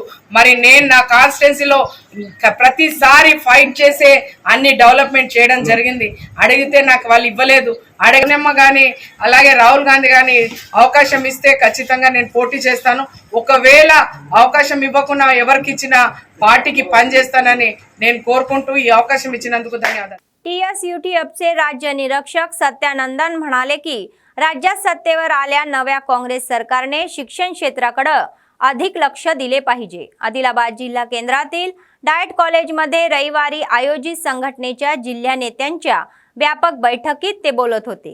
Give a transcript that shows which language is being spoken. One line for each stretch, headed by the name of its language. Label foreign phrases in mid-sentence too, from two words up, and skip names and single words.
Telugu: మరి నేను నా కాన్స్టిట్యున్సీలో ప్రతిసారి ఫైట్ చేసే అన్ని డెవలప్మెంట్ చేయడం జరిగింది. అడిగితే నాకు వాళ్ళు ఇవ్వలేదు. అడగనమ్మ కానీ అలాగే రాహుల్ గాంధీ కానీ అవకాశం ఇస్తే ఖచ్చితంగా నేను పోటీ చేస్తాను. ఒకవేళ అవకాశం ఇవ్వకుండా ఎవరికి ఇచ్చినా పార్టీ పనిచేస్తానని నేను కోరుకుంటూ ఈ అవకాశం ఇచ్చినందుకు ధన్యవాదాలు.
Marathi: TSUTFचे राज्य निरीक्षक सत्यानंदन म्हणाले की राज्यात सत्तेवर आल्या नव्या काँग्रेस सरकारने शिक्षण क्षेत्राकडे अधिक लक्ष दिले पाहिजे. आदिलाबाद जिल्हा केंद्रातील डाएट कॉलेजमध्ये रविवारी आयोजित संघटनेच्या जिल्हा नेत्यांच्या व्यापक बैठकीत ते बोलत होते.